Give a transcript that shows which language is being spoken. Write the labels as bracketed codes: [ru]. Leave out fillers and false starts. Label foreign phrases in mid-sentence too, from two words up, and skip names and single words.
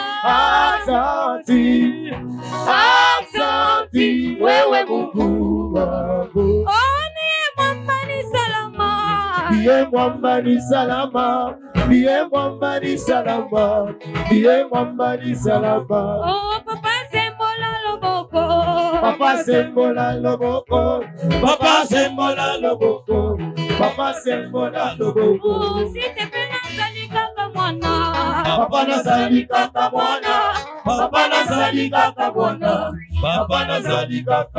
[sw] asante, asante, wewe Mungu wangu. Mwamba ni salama, Ndiye mwamba ni salama, ndiye mwamba ni salama, ndiye mwamba ni salama. [ln] Oh papa sembola loboko, Papa sembola loboko, papa sembola loboko, papa sembola loboko. oh site pena salika kamwana, Papa nazali kaka mwana, papa nazali kaka mwana, papa nazali kaka